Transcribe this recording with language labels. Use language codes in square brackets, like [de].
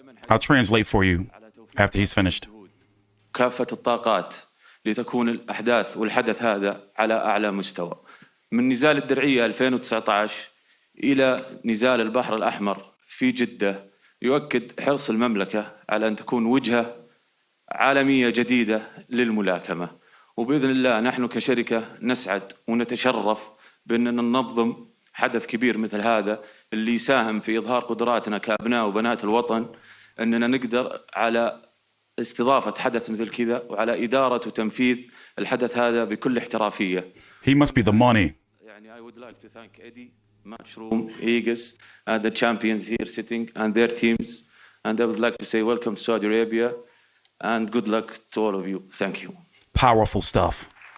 [en] I'll translate for you after he's finished. [ar] كافه الطاقات لتكون الاحداث والحدث هذا على اعلى مستوى. من نزال الدرعيه 2019 الى نزال البحر الاحمر في جده يؤكد حرص المملكة على أن تكون وجهة عالمية جديدة للملاكمة وبإذن الله نحن كشركة نسعد ونتشرف بأننا ننظم حدث كبير مثل هذا اللي يساهم في إظهار قدراتنا كأبناء وبنات الوطن أننا نقدر على استضافة حدث مثل كذا وعلى إدارة وتنفيذ الحدث هذا بكل احترافية. [en] He must be the money. [ar] يعني [en] I would like to thank Eddie, Matchroom, Aegis, and the champions here sitting and their teams. And I would like to say welcome to Saudi Arabia and good luck to all of you. Thank you. Powerful stuff.